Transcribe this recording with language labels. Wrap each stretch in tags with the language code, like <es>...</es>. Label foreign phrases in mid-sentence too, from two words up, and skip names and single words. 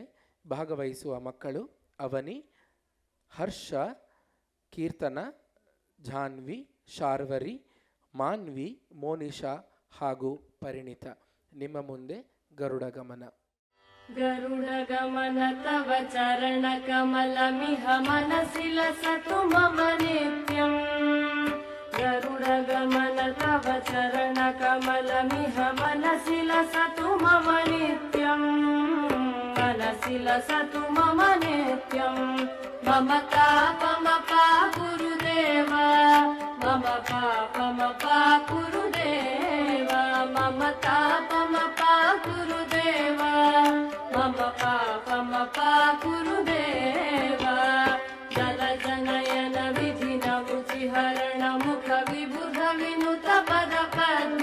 <kn>ಭಾಗವಹಿಸುವ ಮಕ್ಕಳು ಅವನಿ, ಹರ್ಷ, ಕೀರ್ತನ, ಜಾನ್ವಿ, ಶಾರ್ವರಿ, ಮಾನ್ವಿ, ಮೋನಿಶಾ ಹಾಗೂ ಪರಿಣಿತ. ನಿಮ್ಮ ಮುಂದೆ ಗರುಡಗಮನ.</kn> <sa>ಗರುಡಗಮನ ತವ ಚರಣ ಕಮಲಮಿಹ ಮನಸಿ ಲಸತು ಮಮ ನಿತ್ಯಂ. ಗರುಡಗಮನ ತವ ಚರಣ ಕಮಲಮಿಹ ಮನಸಿ ಲಸತು ಮಮ ನಿತ್ಯಂ. ಮನಸಿ ಲಸತು ಮಮ ನಿತ್ಯಂ. ಮಮ ತಾಪಮ ಪಾ ಗುರುದೇವ, ಮಮ ಪಾಪಮ ಪಾ ಗುರುದೇವ. ಮಮ ತಾಪಮ ಪಾ ಗುರುದೇವ, ಮಮ ಪಾಪಮ ಪಾ ಗುರುದೇವ. ಜಲ ಜನಯನ ವಿಧಿನ ಮುಚಿ ಹರಣ ಮುಖ ವಿಬುಧ ವಿನುತ ಪದ ಪದ್ಮ.</sa>